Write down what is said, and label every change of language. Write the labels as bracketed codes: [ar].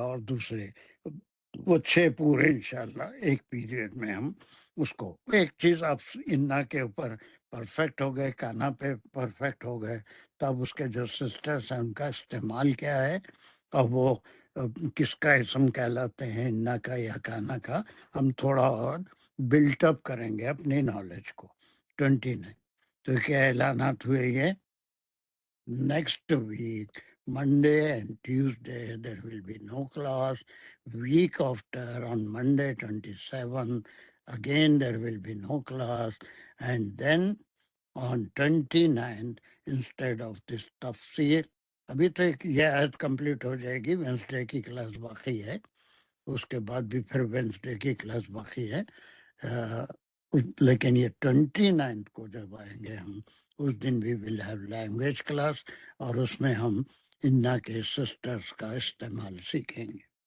[ur] اور دوسرے وہ 6 پورے انشاءاللہ ایک پیریڈ میں ہم اس کو ایک چیز آپ انا کے اوپر پرفیکٹ ہو گئے، کانا پہ پرفیکٹ ہو گئے، تب اس کے جو سسٹرز ہیں ان کا استعمال کیا ہے اور وہ کس کا اسم کہلاتے ہیں، انا کا یا کانا کا، ہم تھوڑا اور بلٹ اپ کریں گے اپنی نالج کو. [en] 29 [ur] تو کیا اعلانات ہوئے یہ [en] next week, Monday and Tuesday, there will be no class. Week after, on Monday 27, again there will be no class. And then on 29th, instead of this tafsir, [ur] ابھی تو ایک یہ آیت کمپلیٹ ہو جائے گی، وینسڈے کی کلاس باقی ہے، اس کے بعد بھی پھر وینسڈے کی کلاس باقی ہے. لیکن یہ 29 کو جب آئیں گے ہم، اس دن بھی [en] will have language class, [ur] اور اس میں ہم انا کے سسٹرز کا استعمال سیکھیں گے.